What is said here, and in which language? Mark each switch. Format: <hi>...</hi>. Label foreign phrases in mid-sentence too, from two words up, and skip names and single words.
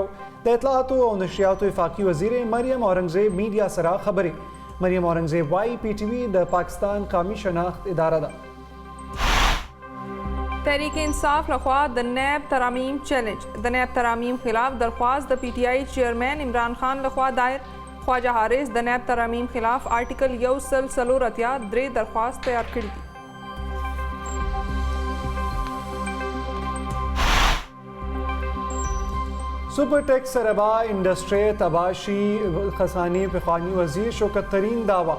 <ps>د اطلاعاتو او نشریاتو وفاقي وزیر مریم اورنګزیب میډیا سره خبرې. مریم اورنګزیب وايي PTV د پاکستان قومي شناخت اداره ده. تحریک انصاف لخوا د نیب ترامیم چیلنج. د نیب ترامیم خلاف درخواست د PTI چیئرمین عمران خان لخوا دایر. خواجہ حارث د نیب ترامیم خلاف آرټیکل 143 درخواست تیار کړي دي. سپر ټیکس سره به انډسټري تباشي خزاني پخوانی وزیر شوکت ترین دعوا.</ps>